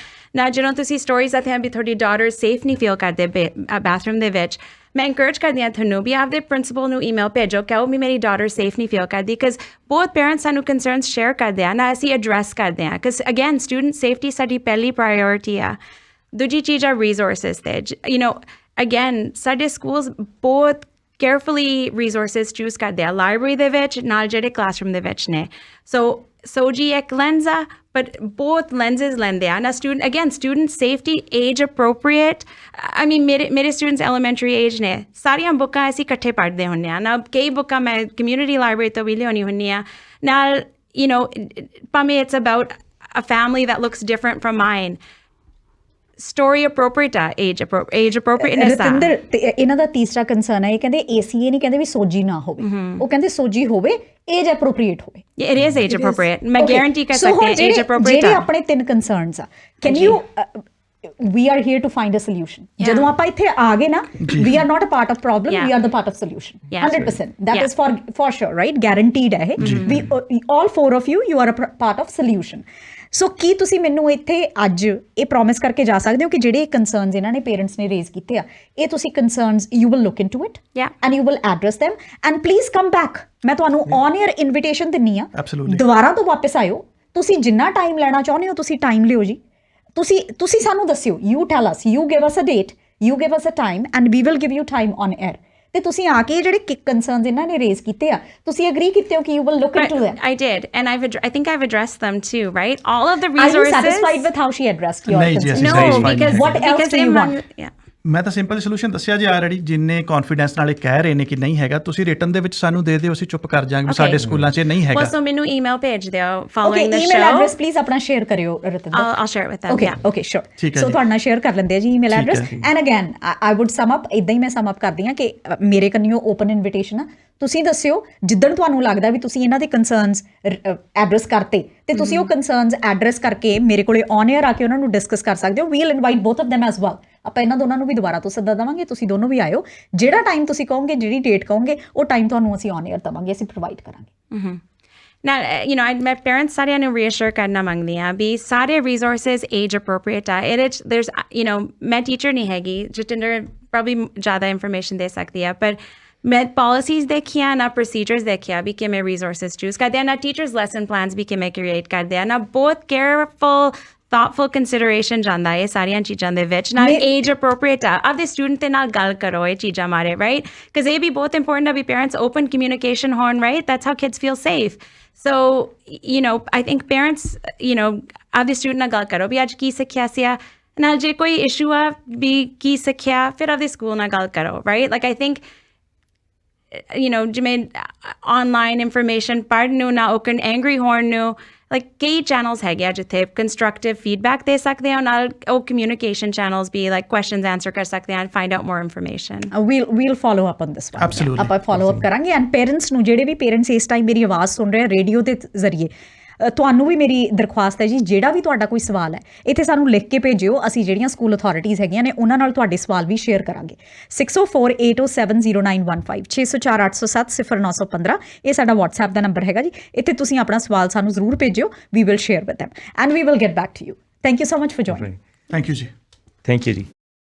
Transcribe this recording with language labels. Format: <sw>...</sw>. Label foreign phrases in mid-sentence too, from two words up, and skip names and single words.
<pa>ਨਾ ਜਦੋਂ ਤੁਸੀਂ ਸਟੋਰੀਜ਼ ਆਤੇ ਆ ਵੀ ਤੁਹਾਡੀ</pa> <en>daughter safe</en> <pa>ਨਹੀਂ ਫੀਲ ਕਰਦੇ ਬਾਥਰੂਮ ਦੇ ਵਿੱਚ, ਮੈਂ ਇਨਕਰੇਜ ਕਰਦੀ ਹਾਂ ਤੁਹਾਨੂੰ ਵੀ ਆਪਦੇ ਪ੍ਰਿੰਸੀਪਲ ਨੂੰ ਈਮੇਲ ਭੇਜੋ, ਕਹੋ ਵੀ ਮੇਰੀ</pa> <en>daughter safe</en> <pa>ਨਹੀਂ ਫੀਲ ਕਰਦੀ, ਬਿਕਾਜ਼ ਬਹੁਤ ਪੇਰੈਂਟਸ ਸਾਨੂੰ</pa> <en>concerns share</en> <pa>ਕਰਦੇ ਆ ਨਾ, ਅਸੀਂ ਐਡਰੈਸ ਕਰਦੇ ਹਾਂ,</pa> <en>because again student safety</en> <pa>ਸਾਡੀ ਪਹਿਲੀ ਪ੍ਰਾਇਓਰਿਟੀ ਆ। ਦੂਜੀ ਚੀਜ਼ ਆ ਰਿਸੋਰਸਿਸ ਤੇ, ਅਗੇਨ ਸਾਡੇ ਸਕੂਲਸ ਬਹੁਤ</pa> <en>carefully resources choose</en> <pa>ਕਰਦੇ ਆ, ਲਾਇਬ੍ਰੇਰੀ ਦੇ ਵਿੱਚ ਨਾਲ ਜਿਹੜੇ ਕਲਾਸਰੂਮ ਦੇ ਵਿੱਚ ਨੇ। ਸੋ SOGI ਇੱਕ ਲੈਂਸ ਆ,</pa> <en>but both lenses</en> <pa>ਲੈਂਦੇ ਆ ਨਾ।</pa> <en>student safety, age appropriate. I mean,</en> <pa>ਮੇਰੇ</pa> <en>students elementary age</en> <pa>ਨੇ, ਸਾਰੀਆਂ ਬੁੱਕਾਂ ਅਸੀਂ ਇਕੱਠੇ ਪੜ੍ਹਦੇ ਹੁੰਦੇ ਆ ਨਾ। ਕਈ ਬੁੱਕਾਂ ਮੈਂ</pa> <en>community library</en> <pa>ਤੋਂ ਵੀ ਲਿਆਉਣੀ ਹੁੰਦੀ ਆ ਨਾਲ, ਭਾਵੇਂ</pa> <en>it's about a family that looks different from mine. Story appropriate</en> <pa>ਆ,</pa> <en>age appropriateness</en> <pa>ਆ। ਰਤਿੰਦਰ, ਇਹਨਾਂ ਦਾ ਤੀਸਰਾ ਕੰਸਰਨ ਹੈ, ਇਹ ਕਹਿੰਦੇ ACA ਨਹੀਂ ਕਹਿੰਦੇ ਵੀ SOGI ਨਾ ਹੋਵੇ, ਉਹ ਕਹਿੰਦੇ SOGI ਹੋਵੇ,</pa> <en>age appropriate</en> <pa>ਹੋਵੇ।</pa> <en>It is age appropriate.</en> <pa>ਮੈਂ guarantee ਕਰ ਸਕਦੀ ਹਾਂ</pa> <en>age appropriate।</en> <pa>ਜਿਹੜੇ ਆਪਣੇ 3 ਕੰਸਰਨਸ ਆ,</pa> <en>can you we are here to find a solution.</en> <pa>ਜਦੋਂ ਆਪਾਂ ਇੱਥੇ ਆ ਗਏ ਨਾ,</pa> <en>we are not a part of problem, we are the part of solution. 100%. That is for sure, right? Guaranteed</en> <pa>ਹੈ ਇਹ.</pa> <en>We all four of you are a part of solution.</en> <pa>ਸੋ ਕੀ ਤੁਸੀਂ ਮੈਨੂੰ ਇੱਥੇ ਅੱਜ ਇਹ ਪ੍ਰੋਮਿਸ ਕਰਕੇ ਜਾ ਸਕਦੇ ਹੋ ਕਿ ਜਿਹੜੇ ਕੰਸਰਨਸ ਇਹਨਾਂ ਨੇ ਪੇਰੈਂਟਸ ਨੇ ਰੇਜ਼ ਕੀਤੇ ਆ, ਇਹ ਤੁਸੀਂ</pa> <en>concerns you will look into it and you will address them and please come back.</en> <pa>ਮੈਂ ਤੁਹਾਨੂੰ</pa> <en>on air invitation</en> <pa>ਦਿੰਨੀ ਆ, ਦੁਬਾਰਾ ਤੋਂ ਵਾਪਸ ਆਇਓ. ਤੁਸੀਂ ਜਿੰਨਾ ਟਾਈਮ ਲੈਣਾ ਚਾਹੁੰਦੇ ਹੋ ਤੁਸੀਂ ਟਾਈਮ ਲਿਓ ਜੀ. ਤੁਸੀਂ ਸਾਨੂੰ ਦੱਸਿਓ,</pa> <en>you tell us, you give us a date, you give us a time and we will give you time on air.</en> <pa>ਤੇ ਤੁਸੀਂ ਆ ਕੇ ਜਿਹੜੇ ਕੰਸਰਨਸ ਇਹਨਾਂ ਨੇ ਰੇਜ਼ ਕੀਤੇ ਆ, ਤੁਸੀਂ ਅਗਰੀ ਕੀਤੇ ਹੋ ਕਿ</pa> <en>you will look into them. I did, and I think I've addressed them too, right? All of the resources. Are you satisfied with how she addressed your concerns? No, because what else do you want? Yeah.</en> <pa>ਮੈਂ ਤਾਂ</pa> <en>simple solution</en> <pa>ਦੱਸਿਆ ਜੀ ਆਲਰੇਡੀ. ਜਿੰਨੇ ਕੌਨਫੀਡੈਂਸ ਨਾਲੇ ਕਹਿ ਰਹੇ ਨੇ ਕਿ ਨਹੀਂ ਹੈਗਾ, ਤੁਸੀਂ ਰਿਟਨ ਦੇ ਵਿੱਚ ਸਾਨੂੰ ਦੇ ਦਿਓ, ਅਸੀਂ ਚੁੱਪ ਕਰ ਜਾਾਂਗੇ ਸਾਡੇ ਸਕੂਲਾਂ 'ਚ ਨਹੀਂ ਹੈਗਾ. ਸੋ ਮੈਨੂੰ ਈਮੇਲ ਭੇਜ ਦਿਓ</pa> <en>following the show. email address please</en> <pa>ਆਪਣਾ ਸ਼ੇਅਰ ਕਰਿਓ ਰਤਿੰਦਰ.</pa> <en>I'll share it with them. Okay, sure.</en> <pa>ਸੋ ਤੁਹਾਡੇ ਨਾਲ ਸ਼ੇਅਰ ਕਰ ਲੈਂਦੇ ਆ ਜੀ</pa> <en>email address. and again I would sum up,</en> <pa>ਇਦਾਂ ਹੀ ਮੈਂ</pa> <en>sum up</en> <pa>ਕਰਦੀ ਹਾਂ ਕਿ ਮੇਰੇ ਕੰਨਿਓ</pa> <en>open invitation</en> <pa>ਆ. ਤੁਸੀਂ ਦੱਸਿਓ ਜਿੱਦਣ ਤੁਹਾਨੂੰ ਲੱਗਦਾ ਵੀ ਤੁਸੀਂ ਇਹਨਾਂ ਦੇ</pa> <en>concerns address</en> <pa>ਕਰਤੇ ਤੇ ਤੁਸੀਂ ਉਹ</pa> <en>concerns address</en> <pa>ਕਰਕੇ ਮੇਰੇ ਕੋਲੇ</pa> <en>on air</en> <pa>ਆ ਕੇ ਉਹਨਾਂ ਨੂੰ ਡਿਸਕਸ ਕਰ ਸਕਦੇ ਹੋ.</pa> <en>we'll invite both of them as well.</en> <pa>ਆਪਾਂ ਇਹਨਾਂ ਦੋਨਾਂ ਨੂੰ ਵੀ ਦੁਬਾਰਾ ਤੋਂ ਸੱਦਾ ਦੇਵਾਂਗੇ, ਤੁਸੀਂ ਦੋਨੋਂ ਵੀ ਆਇਓ. ਜਿਹੜਾ ਟਾਈਮ ਤੁਸੀਂ ਕਹੋਗੇ, ਜਿਹੜੀ ਡੇਟ ਕਹੋਗੇ, ਉਹ ਟਾਈਮ ਤੁਹਾਨੂੰ ਅਸੀਂ</pa> <en>on air</en> <pa>ਦੇਵਾਂਗੇ, ਅਸੀਂ ਪ੍ਰੋਵਾਈਡ ਕਰਾਂਗੇ. Now, ਮੈਂ parents ਸਾਰਿਆਂ ਨੂੰ reassure ਕਰਨਾ ਮੰਗਦੀ ਹਾਂ ਵੀ ਸਾਰੇ</pa> <en>resources age appropriate</en> <pa>ਆ. There's, ਮੈਂ teacher ਨਹੀਂ ਹੈਗੀ, ਜਤਿੰਦਰ probably ਜ਼ਿਆਦਾ information ਦੇ ਸਕਦੀ ਆ, ਪਰ ਮੈਂ policies ਦੇਖੀਆਂ ਨਾ procedures ਦੇਖਿਆ ਵੀ ਕਿਵੇਂ</pa> <en>resources choose</en> <pa>ਕਰਦੇ ਆ, ਨਾ</pa> <en>teachers lesson plans</en> <pa>ਵੀ ਕਿਵੇਂ create ਕਰਦੇ ਆ, ਨਾ ਬਹੁਤ</pa> <en>careful thoughtful consideration</en> <pa>ਜਾਂਦਾ ਇਹ ਸਾਰੀਆਂ ਚੀਜ਼ਾਂ ਦੇ ਵਿੱਚ. ਨਾਲ</pa> <en>age appropriate</en> <pa>ਆ. ਆਪਦੇ ਸਟੂਡੈਂਟ ਦੇ ਨਾਲ ਗੱਲ ਕਰੋ ਇਹ ਚੀਜ਼ਾਂ ਬਾਰੇ,</pa> <en>right?</en> <pa>because ਇਹ ਵੀ ਬਹੁਤ important ਆ ਵੀ</pa> <en>parents open communication</en> <pa>ਹੋਣ, right?</pa> <en>That's how kids feel safe. So, I think parents,</en> <pa>ਆਪਦੇ ਸਟੂਡੈਂਟ ਨਾਲ ਗੱਲ ਕਰੋ ਵੀ ਅੱਜ ਕੀ ਸਿੱਖਿਆ ਸੀ ਆ, ਨਾਲ ਜੇ ਕੋਈ ਇਸ਼ੂ ਆ ਵੀ ਕੀ ਸਿੱਖਿਆ, ਫਿਰ ਆਪਦੇ ਸਕੂਲ ਨਾਲ ਗੱਲ ਕਰੋ,</pa> <en>right? Like I think</en> <pa>ਜਿਵੇਂ</pa> <en>online information</en> <pa>ਪੜ੍ਹਨ ਨੂੰ ਨਾ</pa> <en>open angry</en> <pa>ਹੋਣ ਨੂੰ, like ਕਈ channels ਹੈਗੇ ਆ ਜਿੱਥੇ</pa> <en>constructive feedback</en> <pa>ਦੇ ਸਕਦੇ ਆ, ਨਾਲ ਉਹ</pa> <en>communication channels</en> <pa>ਵੀ</pa> <en>like questions answer</en> <pa>ਕਰ ਸਕਦੇ ਆ</pa> <en>and find out more information. We'll follow up on this one. Absolutely.</en> <pa>ਆਪਾਂ</pa> <en>follow up</en> <pa>ਕਰਾਂਗੇ.</pa> <en>and parents</en> <pa>ਨੂੰ, ਜਿਹੜੇ ਵੀ ਪੇਰੈਂਟਸ ਇਸ ਟਾਈਮ ਮੇਰੀ ਆਵਾਜ਼ ਸੁਣ ਰਹੇ ਆ ਰੇਡੀਓ ਦੇ ਜ਼ਰੀਏ, ਤੁਹਾਨੂੰ ਵੀ ਮੇਰੀ ਦਰਖਾਸਤ ਹੈ ਜੀ, ਜਿਹੜਾ ਵੀ ਤੁਹਾਡਾ ਕੋਈ ਸਵਾਲ ਹੈ ਇੱਥੇ ਸਾਨੂੰ ਲਿਖ ਕੇ ਭੇਜਿਓ. ਅਸੀਂ ਜਿਹੜੀਆਂ</pa> <en>school authorities</en> <pa>ਹੈਗੀਆਂ ਨੇ ਉਹਨਾਂ ਨਾਲ ਤੁਹਾਡੇ ਸਵਾਲ ਵੀ ਸ਼ੇਅਰ ਕਰਾਂਗੇ. 6048070915 6048070915 ਇਹ ਸਾਡਾ WhatsApp ਦਾ ਨੰਬਰ ਹੈਗਾ ਜੀ. ਇੱਥੇ ਤੁਸੀਂ ਆਪਣਾ ਸਵਾਲ ਸਾਨੂੰ ਜ਼ਰੂਰ ਭੇਜਿਓ.</pa> <en>We will share with them and we will get back to you. Thank you so much for joining. Thank you ਜੀ. Thank you ਜੀ.</en>